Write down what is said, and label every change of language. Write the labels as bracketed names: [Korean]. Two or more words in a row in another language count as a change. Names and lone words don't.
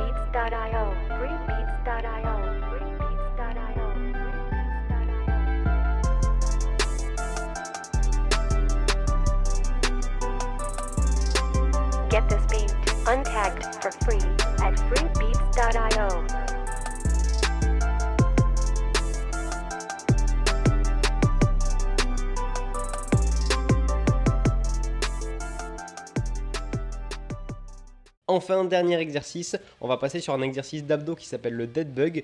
[English] freebeats.io, freebeats.io, freebeats.io, freebeats.io. Get this beat untagged for free at freebeats.io. [French] Enfin, dernier exercice, on va passer sur un exercice d'abdos qui s'appelle le [English] dead bug.